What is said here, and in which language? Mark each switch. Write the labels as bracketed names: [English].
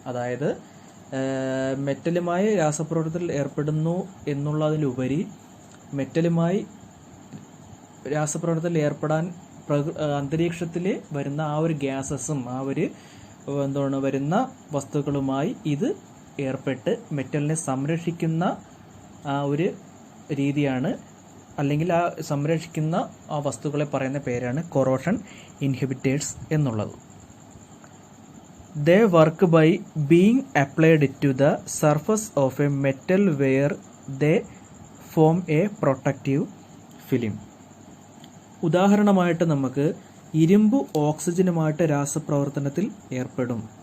[Malayalam] അതായത് മെറ്റലുമായി രാസപ്രവർത്തനത്തിൽ ഏർപ്പെടുന്നു എന്നുള്ളതിലുപരി മെറ്റലുമായി രാസപ്രവർത്തനത്തിൽ ഏർപ്പെടാൻ അന്തരീക്ഷത്തിൽ വരുന്ന ആ ഒരു ഗ്യാസസും ആ ഒരു വരുന്ന വസ്തുക്കളുമായി ഇത് ഏർപ്പെട്ട് മെറ്റലിനെ സംരക്ഷിക്കുന്ന ആ ഒരു രീതിയാണ്, അല്ലെങ്കിൽ ആ സംരക്ഷിക്കുന്ന ആ വസ്തുക്കളെ പറയുന്ന പേരാണ് കൊറോഷൻ ഇൻഹിബിറ്റേഴ്സ് എന്നുള്ളത്. [English] They work by being applied to the surface of a metal where they form a protective film. [Malayalam] ഉദാഹരണമായിട്ട് നമുക്ക് ഇരുമ്പ് ഓക്സിജനുമായിട്ട് രാസപ്രവർത്തനത്തിൽ ഏർപ്പെടും.